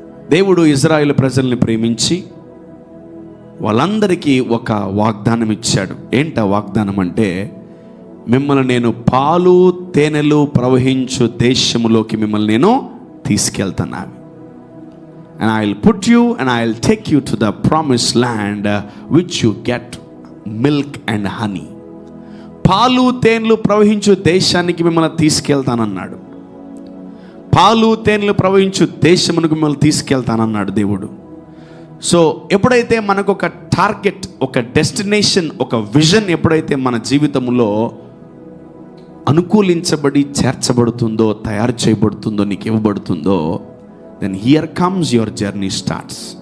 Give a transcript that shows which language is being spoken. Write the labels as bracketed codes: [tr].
[te] దేవుడు ఇజ్రాయేల్ ప్రజల్ని ప్రేమించి వాళ్ళందరికీ ఒక వాగ్దానం ఇచ్చాడు. ఏంట వాగ్దానం అంటే, మిమ్మల్ని నేను పాలు తేనెలు ప్రవహించు దేశములోకి మిమ్మల్ని నేను తీసుకెళ్తున్నాను. [en] And I'll put you and I'll take you to the promised land which you get milk and honey. [te] పాలు తేనెలు ప్రవహించు దేశానికి మిమ్మల్ని తీసుకెళ్తానన్నాడు. పాలు తేనెలు ప్రవహించు దేశమునకు మిమ్మల్ని తీసుకెళ్తానన్నాడు దేవుడు. సో ఎప్పుడైతే మనకు ఒక టార్గెట్, ఒక డెస్టినేషన్, ఒక విజన్ ఎప్పుడైతే మన జీవితంలో అనుకూలించబడి చేర్చబడుతుందో, తయారు చేయబడుతుందో, నీకు ఇవ్వబడుతుందో, [en] then here comes your journey starts.